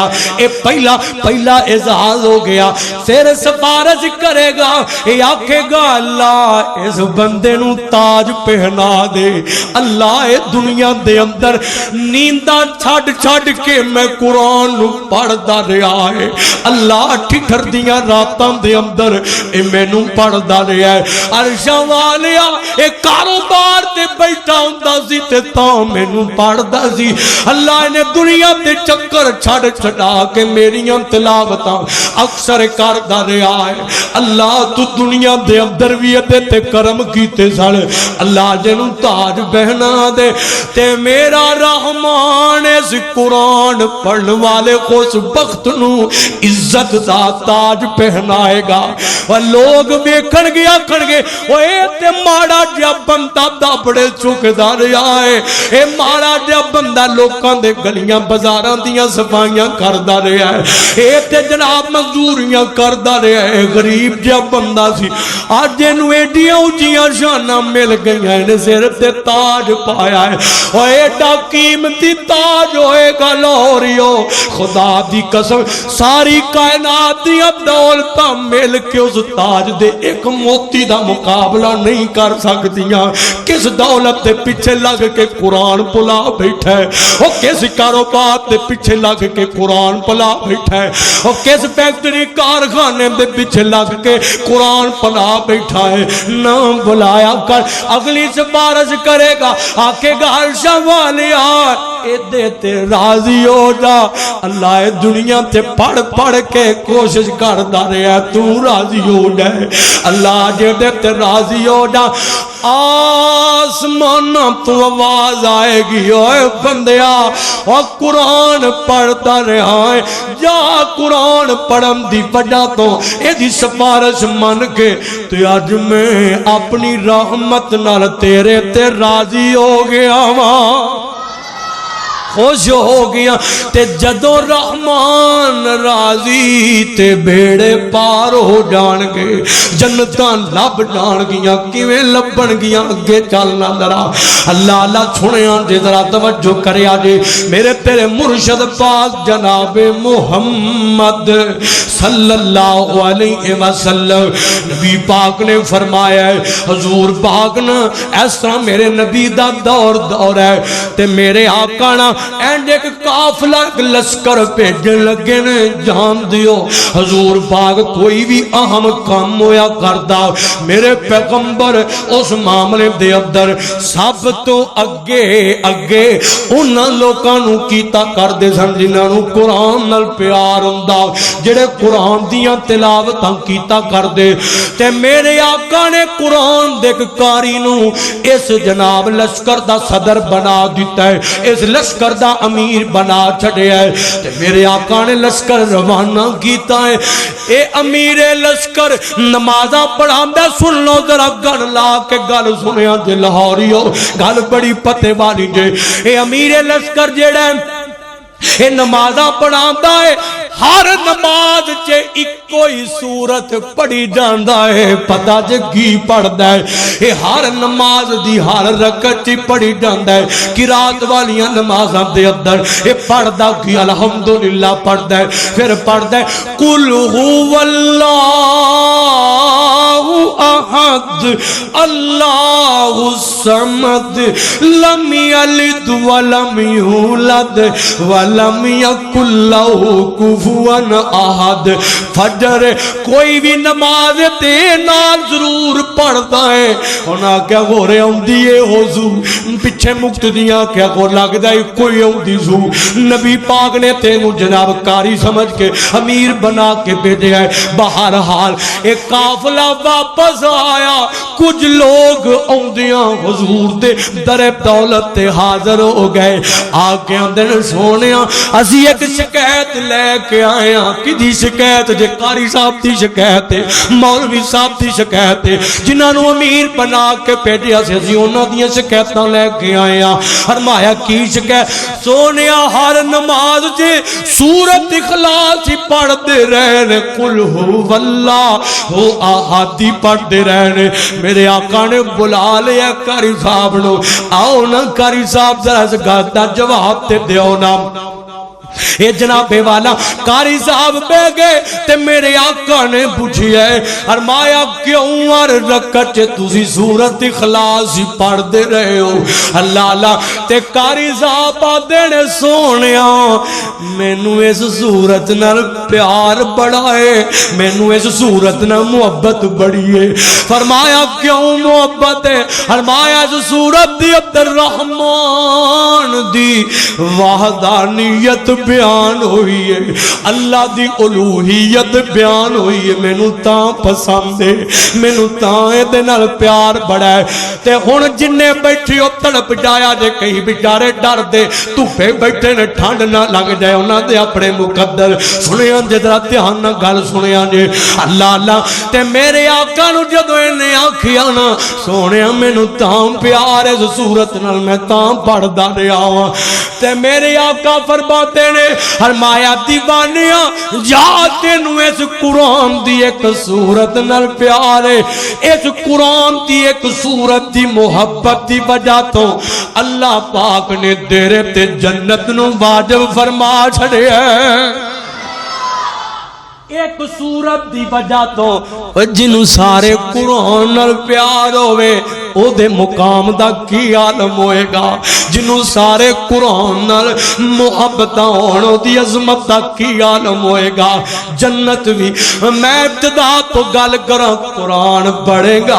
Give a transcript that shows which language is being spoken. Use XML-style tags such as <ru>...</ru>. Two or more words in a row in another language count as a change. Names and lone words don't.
<pa>اے پہلا اعزاز ہو گیا. پھر سفارش کرے گا, اے آکھے گا اللہ اس بندے نو تاج پہنا دے. اللہ اے دنیا دے اندر نیندہ چھڑ کے میں قرآن نو پڑھدا رہا ہے. اللہ ٹھٹر دیاں راتاں دے اندر اے میں نو پڑھدا رہا ہے. عرشاں والیا اے کاروبار تے بیٹھا ہوندا سی تے تاں میں نو پڑھدا سی. اللہ نے دنیا تے چکر چھڑا کے میریاں تلاوتاں اکثر کردا رہا ہے. اللہ تو دنیا دے اندر بھی ادے تے کرم کیتے سن. اللہ جنوں تاج پہنا دے تے میرا رحمان اس قرآن پڑھن والے خوش بخت نو عزت دا تاج پہنائے گا. اور لوگ ویکھن گے آکھن گے اوے تے ماڑا جا بندہ دابڑے چکدا رہا ہے. اے ماڑا جا بندہ لوکاں دے گلیاں بازاراں دیاں صفائیاں کردا رہا ہے. اے تے جناب مزدوریاں کردا رہا ہے. غریب جا بندہ سی اج اینو ایڈیاں اونچیاں شاناں مل گئیاں نے سر تے تاج پایا ہے. او ایڈا قیمتی تاج ہوئے گا لاہوریو خدا دی قسم ساری کائنات دیاں دولتاں مل کے اس تاج دے ایک موتی دا مقابلہ نہیں کر سکتیاں. کس دولت دے پیچھے لگ کے قرآن پلا بیٹھا ہے. وہ کس کاروبار دے پیچھے لگ کے قرآن پلا بیٹھا ہے. وہ کس فیکٹری کارخانے دے پیچھے لگ کے قرآن پلا بیٹھا ہے. نام بلایا کر اگلی سفارش کرے گا آکے گا عرشاں والیا ایدے تے راضی ہو جا. اللہ دنیا تے پڑھ کے کوشش کردا رہا تو راضی ہو جائے. اللہ جیدے تے راضی ہو جا آسمان تو آواز آئے گی اوے بندیا اور قرآن پڑھتا رہا ہے جا قرآن پڑھن دی وجہ تو اے دی سفارش من کے تو آج میں اپنی رحمت نال تیرے تے راضی ہو گیا ماں خوش ہو گیا. تے جدو رحمان راضی تے بیڑے پار ہو جان گے جنتاں لب جان گیاں کیویں لبن گیاں اگے چلنا ذرا اللہ اللہ سنیا جے ذرا توجہ کریا جے میرے تیرے مرشد پاک جناب محمد</pa> <ar>صلی اللہ علیہ وسلم</ar> <pa>نبی پاک نے فرمایا ہے حضور پاک نے اس طرح میرے نبی دا دور ہے تے میرے آقا نا اینڈ ایک قافلہ لشکر بھیجن لگے نے جان دیو حضور پاک کوئی بھی اہم کام ہویا کردا میرے پیغمبر اس معاملے دے اندر سب تو اگے انہاں لوکاں نو کیتا کردے سن جنہاں نو قرآن نال پیار ہوندا جڑے قرآن دیاں تلاوتاں کیتا کردے تے میرے آقا نے قرآن دے کاری نو اس جناب لشکر دا صدر بنا دیتا ہے اس لشکر دا امیر بنا چھڑیا ہے تے میرے آقا نے لشکر روانہ کیتا ہے. اے امیر لشکر نمازاں پڑھاندا سن لو ذرا گن لا کے گل سنیا جے لاہوریو گل بڑی پتے والی جے. اے امیر لشکر جیڑا اے نمازاں پڑھاندا ہے ہر نماز چے ایکو ہی سورت پڑھی جاندا ہے پتہ جے کی پڑھدا ہے اے ہر نماز دی ہر رکعت پڑھی جاندا ہے قرات والیاں نمازاں دے اندر اے پڑھدا کی الحمدللہ پڑھدا ہے پھر پڑھدا ہے</pa> <ar>قل هو اللہ احد اللہ الصمد لم یلد ولم یولد ولم یکن لہ کفوا احد.</ar> <pa>فجر کوئی بھی نماز تے نال ضرور پڑھتا ہے انہاں کیا ہو رہے ہوندی ہے حضور پیچھے مقتدیاں کیا ہو لگدا ہے کوئی ہوندی سو نبی پاک نے تینوں جناب کاری سمجھ کے امیر بنا کے بھیجا ہے. بہرحال ایک قافلہ واپس آیا کچھ لوگ اوندیاں حضور دے در دولت تے حاضر ہو گئے آ کے اندر سونیا اسی ایک شکایت لے کے آئے ہیں کدی شکایت جے قاری صاحب دی شکایت ہے مولوی صاحب دی شکایت ہے جنہاں نو امیر بنا کے بھیجیا سی اسی انہاں دیاں شکایتاں لے کے آئے ہیں. فرمایا کی شکایت سونیا ہر نماز جے سورت اخلاص ہی پڑھ دے رہے</pa> <ar>قل هو اللہ احد</ar> <pa>پڑھ دے رہنے میرے آقا نے بلا لیا قاری صاحب نو آؤ نا قاری صاحب ذرا اس گل دا جواب تے دیو نا اے جناب والا قاری صاحب بہ گئے تے میرے آقا نے پوچھیا فرمایا کیوں ہر رکعت تسی سورۃ اخلاص ہی پڑھ دے رہے ہو اللہ اللہ تے قاری صاحب آدھے نے سونیا مینوں اس سورت نال پیار بڑا ہے مینوں اس سورت نال محبت بڑی ہے فرمایا کیوں محبت ہے فرمایا اس سورت دی اندر رحمان دی وحدانیت بیان ہوئی ہے اللہ دی الوہیت بیان ہوئی ہے مینوں تاں پسند ہے مینوں تاں اے دے نال پیار بڑا ہے تے ہن جننے بیٹھی او تڑپ جایا جے کئی بیچارے ڈر دے دھوپے بیٹھے نے ٹھنڈ نہ لگ جائے انہاں دے اپنے مقدر سنیا جے ذرا دھیان نال گل سنیا جے اللہ اللہ تے میرے آقا نو جدوں اینے آکھیا نا سونیا مینوں تاں پیار اس صورت نال میں تاں پڑھدا رہیا ہاں تے میرے آقا فرماتے نے فرمایا دیوانیاں جا تینوں اس قرآن دی ایک سورت نال پیار ہے اس قرآن دی ایک سورت دی محبت دی وجہ تو اللہ پاک نے تیرے تے جنت نو واجب فرما چھڑیا ہے ایک سورت دی وجہ تو جنوں سارے قرآن نال پیار ہوئے او دے مقام دا کی عالم ہوئے گا جنوں سارے قرآن نال محبت ہونو دی عظمت دا کی عالم ہوئے گا جنت بھی میں ابتدا تو گل کراں قرآن پڑھے گا</pa>